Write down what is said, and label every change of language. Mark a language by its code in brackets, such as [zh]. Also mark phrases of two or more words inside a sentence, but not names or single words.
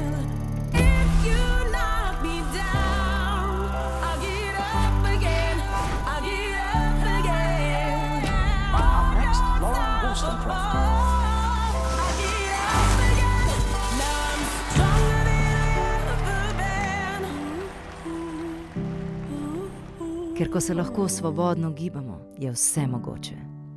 [en] If you knock me down, I'll get up again. I'll get up again. Next, Lauren Wollstonecraft. I'll get up again. Now I'm stronger than I've ever been. [sl] Ker ko se lahko svobodno gibamo, je vse mogoče.